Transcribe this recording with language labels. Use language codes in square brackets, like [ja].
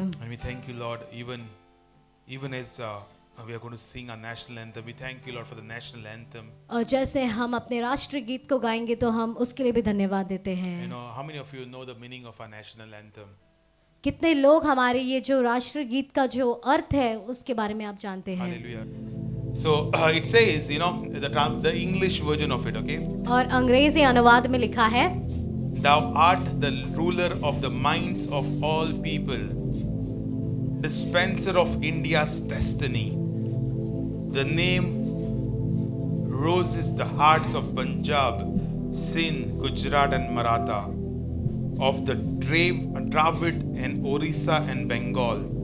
[en] and we thank you, Lord, even as we are going to sing our national anthem. We thank you, Lord, for the national anthem. [hi] और जैसे हम अपने राष्ट्रीय गीत को गाएंगे तो हम उसके लिए भी धन्यवाद देते हैं। [en] You know, how many of you know the meaning of our national anthem? [hi] कितने लोग हमारे ये जो राष्ट्रीय गीत का जो अर्थ है उसके बारे में आप जानते हैं? [en] Hallelujah. So it says, you know, the English version of it, okay? [hi] और अंग्रेजी अनुवाद में लिखा है, [en] Thou art the ruler of the minds of all people, dispenser of India's destiny. The name roses the hearts of Punjab, Sindh, Gujarat and Maratha, of the Dravid and Orissa and Bengal.